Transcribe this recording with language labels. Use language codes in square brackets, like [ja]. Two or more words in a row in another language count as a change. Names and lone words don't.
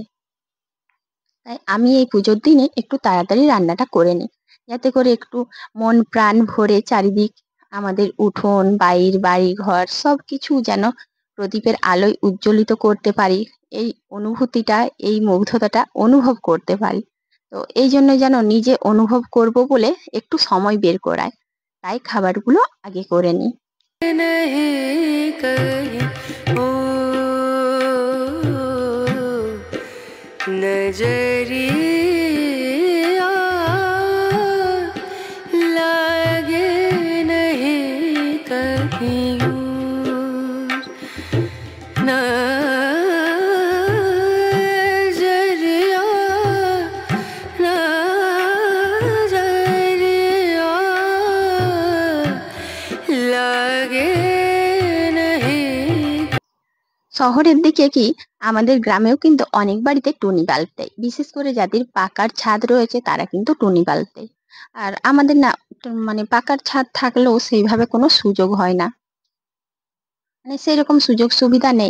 [bn] তাই আমি এই পুজোর দিনে একটু তাড়াতাড়ি রান্নাটা করে নিই, যাতে করে একটু মন প্রাণ ভরে চারিদিক আমাদের উঠোন বাইর বাড়ি ঘর সবকিছু যেন প্রদীপের আলোয় উজ্জ্বলিত করতে পারি, এই অনুভূতিটা এই মুগ্ধতাটা অনুভব করতে পারি। তো এই জন্য যেন নিজে অনুভব করব বলে একটু সময় বের করায়, তাই খাবারগুলো আগে করে নিই। [hi] नहीं कहीं ओ नजरिया लागे नहीं कहीं दूर नजरिया नजरिया लागे नहीं। [bn] শহরের দিকে কি আমাদের গ্রামেও কিন্তু অনেক বাড়িতে টুনি বাল্ব দেয়, বিশেষ করে যাদের পাকার ছাদ রয়েছে তারা কিন্তু টুনি বাল্ব দেয়। আর আমাদের না, মানে পাকার ছাদ থাকলেও সেইভাবে কোনো সুযোগ হয় না, মানে সেরকম সুযোগ সুবিধা নেই।